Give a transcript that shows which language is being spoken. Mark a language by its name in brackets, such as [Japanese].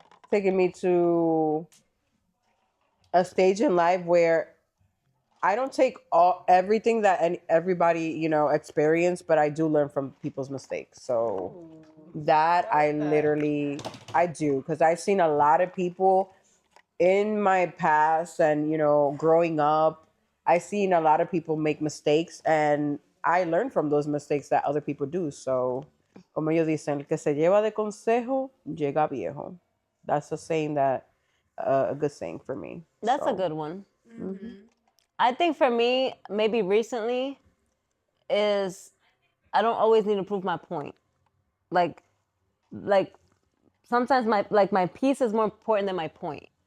[English] Taking me to a stage in life where I don't take everything that everybody experience, but I do learn from people's mistakes. So that I literally I do, because I've seen a lot of people in my past, and growing up, I've seen a lot of people make mistakes, and I learn from those mistakes that other people do. [Spanish] So, como ellos dicen, el que se lleva de consejo llega viejo. [English] That's a saying that a good saying for me. That's a So, good one. I think for me, maybe recently, is I don't always need to prove my point. Like sometimes my piece is more important than my point.